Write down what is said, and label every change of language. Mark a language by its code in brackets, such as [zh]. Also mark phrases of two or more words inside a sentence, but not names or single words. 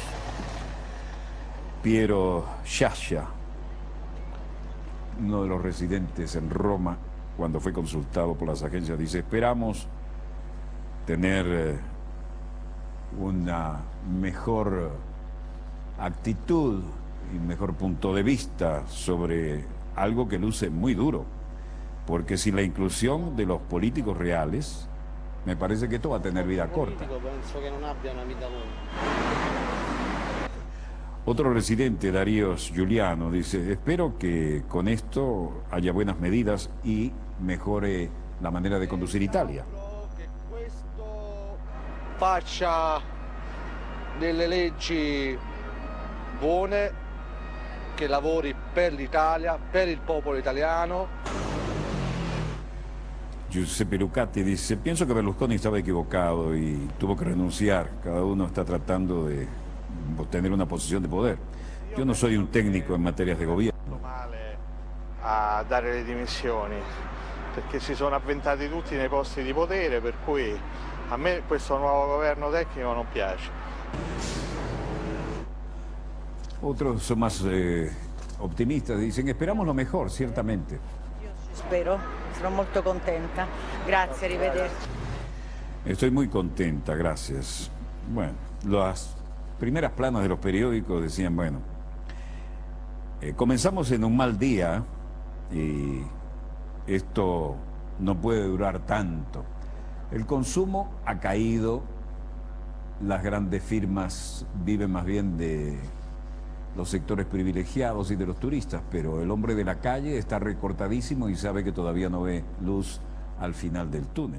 [es] Piero Sciascia, uno de los residentes en Roma, cuando fue consultado por las agencias, dice, esperamos tener una mejor actitud y mejor punto de vista sobre algo que luce muy duro, porque sin la inclusión de los políticos reales, me parece que esto va a tener vida corta. Otro residente, Darío Giuliano, dice, espero que con esto haya buenas medidas y mejore la manera de conducir Italia. [it] Faccia delle leggi buone, che lavori per l'Italia, per il popolo italiano. [es] Giuseppe Lucati dice, pienso que Berlusconi estaba equivocado y tuvo que renunciar. Cada uno está tratando de obtener una posición de poder. Yo no soy un técnico en materias de gobierno. [it] Male a dare le dimissioni, perché si sono avventati tutti nei posti di potere, per cui a me questo nuovo governo tecnico non piace. [es] Otros son más optimistas, dicen, esperamos lo mejor, ciertamente. [it] Spero, sono molto contenta. Grazie, arrivederci. [es] Estoy muy contenta, gracias. Bueno, las primeras planas de los periódicos decían, bueno, comenzamos en un mal día y esto no puede durar tanto. El consumo ha caído, las grandes firmas viven más bien de los sectores privilegiados y de los turistas, pero el hombre de la calle está recortadísimo y sabe que todavía no ve luz al final del túnel.